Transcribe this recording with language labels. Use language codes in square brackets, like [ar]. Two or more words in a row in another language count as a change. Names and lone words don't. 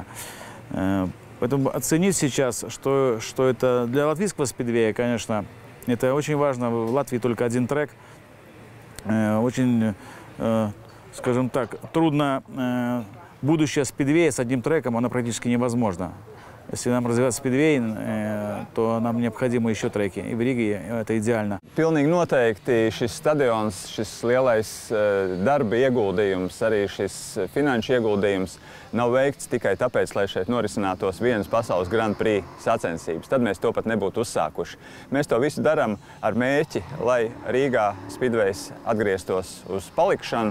[ru] Поэтому оценить сейчас, что это для латвийского спидвея, конечно, это очень важно. В Латвии только один трек. Очень, скажем так, трудно будущее спидвея с одним треком, оно практически невозможно. Если нам развивать спидвей, то нам необходимы еще треки. И в Риге это идеально. [lv] Pilnīgi noteikti šis stadions, šis lielais darba ieguldījums, arī šis finanšu ieguldījums nav veikts tikai tāpēc, lai šeit norisinātos vienas pasaules Grand Prix sacensības. Tad mēs to pat nebūtu uzsākuši. Mēs to visu darām ar mērķi, lai Rīgā Speedways atgrieztos uz palikšanu.